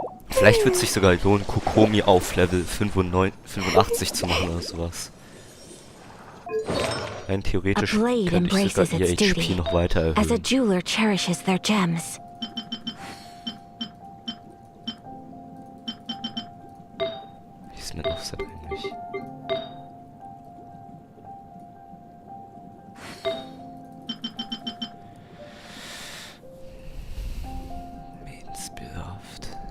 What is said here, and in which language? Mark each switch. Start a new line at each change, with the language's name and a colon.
German: Vielleicht wird es sich sogar lohnen, Kokomi auf Level 85 zu machen oder sowas. Rein theoretisch könnte ich sogar ihr HP noch weiter erhöhen.
English: As a jeweler cherishes their gems.
German: Wie ist mein Offset eigentlich? Maidenspielhaft.